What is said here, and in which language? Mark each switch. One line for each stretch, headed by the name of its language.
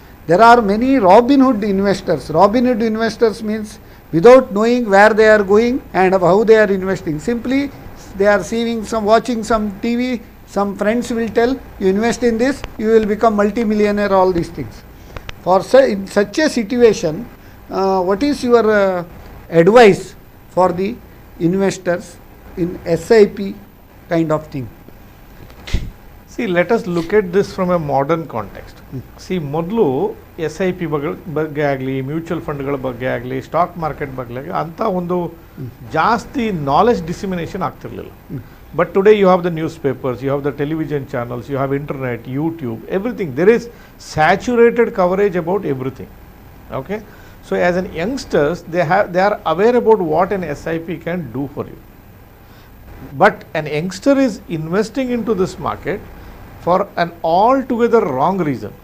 English: There are many Robinhood investors. Robinhood investors means without knowing where they are going and how they are investing, simply they are watching some TV, some friends will tell you invest in this, you will become multi-millionaire, all these things. In such a situation, what is your advice for the investors in SIP kind of thing? See, let us look at this from a modern context.
Kannada: See, ಮೊದಲು SIP ಬಗ್ಗೆ ಆಗಲಿ, mutual ಫಂಡ್ಗಳ ಬಗ್ಗೆ ಆಗಲಿ, stock market ಬಗ್ಗೆ ಆಗಲಿ ಅಂತ ಒಂದು ಜಾಸ್ತಿ ನಾಲೆಜ್ ಡಿಸಿಮಿನೇಷನ್ ಆಗ್ತಿರಲಿಲ್ಲ.
English: But today you have the newspapers, you have the television channels, you have internet, YouTube, everything. There is saturated coverage about everything. Okay? So as an youngsters, they are aware about what an SIP can do for you. But an youngster is investing into this market for an altogether wrong reason.